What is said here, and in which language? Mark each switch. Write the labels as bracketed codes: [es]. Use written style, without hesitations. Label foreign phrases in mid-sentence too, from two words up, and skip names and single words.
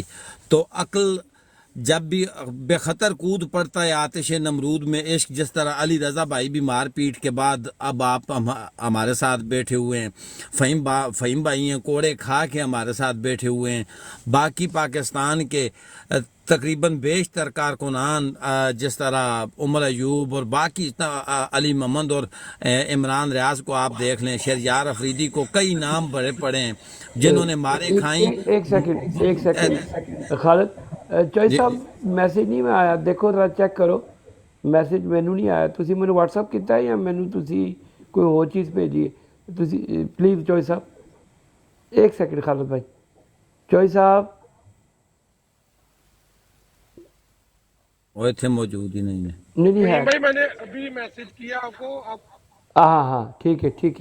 [ur] تو عقل جب بھی بے خطر کود پڑتا ہے آتش نمرود میں عشق, جس طرح علی رضا بھائی بھی مار پیٹ کے بعد اب آپ ہمارے ساتھ بیٹھے ہوئے ہیں, فہیم بھائی ہیں کوڑے کھا کے ہمارے ساتھ بیٹھے ہوئے ہیں, باقی پاکستان کے تقریباً بیشتر کارکنان جس طرح عمر ایوب اور باقی علی محمد اور عمران ریاض کو آپ دیکھ لیں, شہریار افریدی کو کئی نام بڑے پڑے ہیں جنہوں نے مارے کھائیں. ایک سیکنڈ خالد چوئی صاحب, میسج نہیں میں آیا, دیکھو ذرا چیک کرو, [pa] میسج مینوں نہیں آیا. تسی مینوں واٹس ایپ کیتا ہے یا مینوں تسی کوئی اور چیز بھیجی ہے؟ تسی پلیز چوئی صاحب, ایک سیکنڈ خالد بھائی, چوئی صاحب [ur] وہ تھے موجود ہی نہیں ہے. نہیں ہے. بھائی میں نے ابھی میسج کیا آپ کو. ہاں ٹھیک ہے.